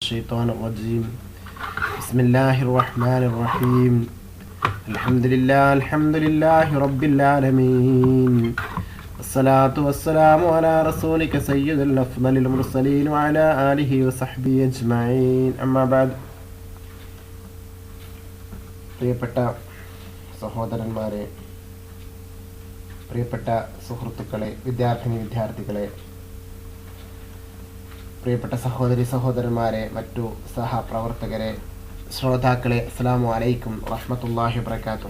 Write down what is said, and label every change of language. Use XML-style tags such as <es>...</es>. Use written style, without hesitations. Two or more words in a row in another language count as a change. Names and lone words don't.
<ar>الشيطان الرجيم بسم الله الرحمن الرحيم الحمد لله رب العالمين الصلاة والسلام على رسولك سيد الأفضل المرسلين وعلى آله وصحبه أجمعين أما بعد</ar> <ml>പ്രിയപ്പെട്ട സഹോദരന്മാരെ, പ്രിയപ്പെട്ട സുഹൃത്തുക്കളെ, വിദ്യാർത്ഥികളെ, പ്രിയപ്പെട്ട സഹോദരി സഹോദരന്മാരെ, മറ്റു സഹപ്രവർത്തകരെ, ശ്രോതാക്കളെ,</ml> <ar>السلام عليكم ورحمة الله وبركاته.</ar>